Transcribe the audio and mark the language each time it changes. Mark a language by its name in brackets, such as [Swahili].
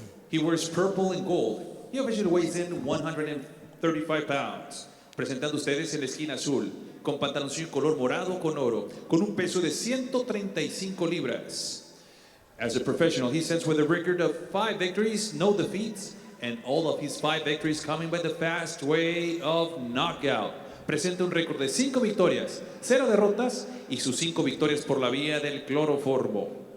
[English] He wears purple and gold. He officially weighs in 135 pounds. [Spanish] Presentando ustedes en la esquina azul, con pantaloncillo color morado con oro, con un peso de 135 libras. [English] As a professional, he stands with a record of 5 victories, no defeats, and all of his 5 victories coming by the fast way of knockout. [Spanish] Presenta un récord de 5 victorias, 0 derrotas y sus 5 victorias por la vía del cloroformo.